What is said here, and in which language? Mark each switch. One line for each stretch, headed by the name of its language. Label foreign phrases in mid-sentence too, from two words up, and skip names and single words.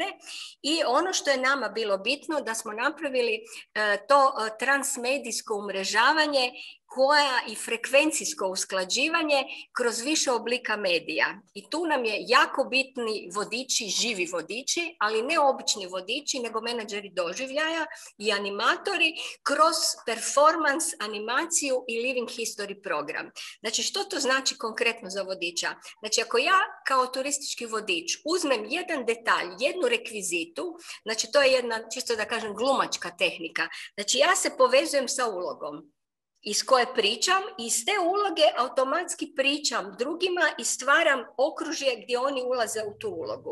Croatian: I ono što je nama bilo bitno, da smo napravili to transmedijsko umrežavanje i frekvencijsko usklađivanje kroz više oblika medija. I tu nam je jako bitni vodiči, živi vodiči, ali ne obični vodiči, nego menadžeri doživljaja i animatori kroz performance, animaciju i
English: living history
Croatian: program. Znači, što to znači konkretno za vodiča? Znači, ako ja kao turistički vodič uzmem jedan detalj, jednu rekvizitu, znači to je jedna, čisto da kažem, glumačka tehnika. Znači, ja se povezujem sa ulogom iz koje pričam i iz te uloge automatski pričam drugima i stvaram okružje gdje oni ulaze u tu ulogu.